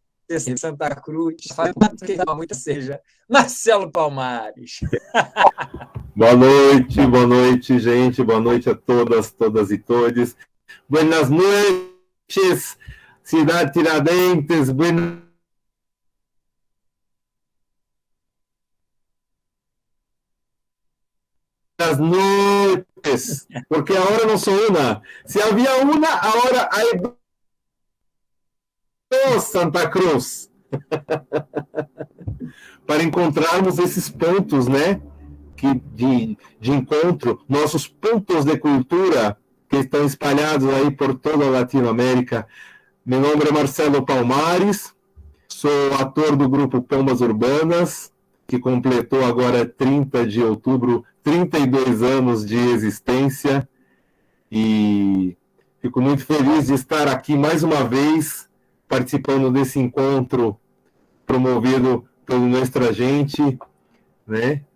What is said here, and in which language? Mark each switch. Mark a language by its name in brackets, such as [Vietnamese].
[Portuguese] assim, Santa Cruz, falando que não, muito seja. Marcelo Palmares. Boa noite, gente. Boa noite a todas e todos. [Spanish] Buenas noches, Cidade Tiradentes. Buenas noches, porque ahora no son una. Si había una, ahora hay dos, Santa Cruz. [Portuguese] Para encontrarmos esses pontos, né, de encontro, nossos pontos de cultura que estão espalhados aí por toda a Latinoamérica. Meu nome é Marcelo Palmares, sou ator do grupo Pombas Urbanas, que completou agora 30 de outubro 32 anos de existência, e fico muito feliz de estar aqui mais uma vez participando desse encontro promovido pelo Nuestra Gente, né?